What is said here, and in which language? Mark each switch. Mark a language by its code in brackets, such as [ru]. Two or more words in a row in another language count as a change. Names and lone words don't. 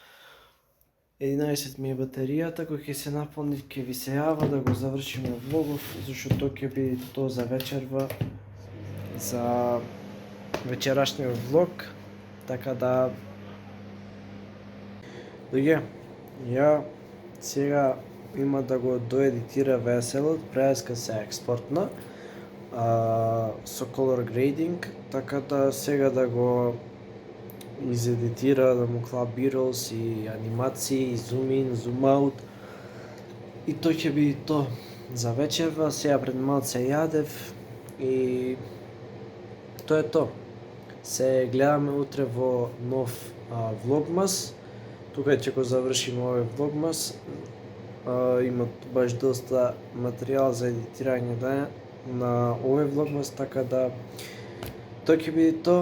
[mk] 11 ми е батеријата, кој ќе се наполни ќе ви се јава да го завршиме влогов, зашто тоа ќе биде тоа за вечерва, за вечерашниот влог, така да... Луѓе, ја сега има да го доедитира веселот, преска се експортна со [en] color grading, [mk] така да сега да го изедитира, да му клаа B-rolls и анимации, [en] zoom in, zoom out, [mk] и тој ќе биде тоа за вечерва. Сега пред малце јадев и тоа е тоа. Се гледаме утре во нов влогмас. Тука ќе го завршиме овој влогмас. Има баш доста материјал за едитирање на овој влогмас, така да тоа ќе биде тоа.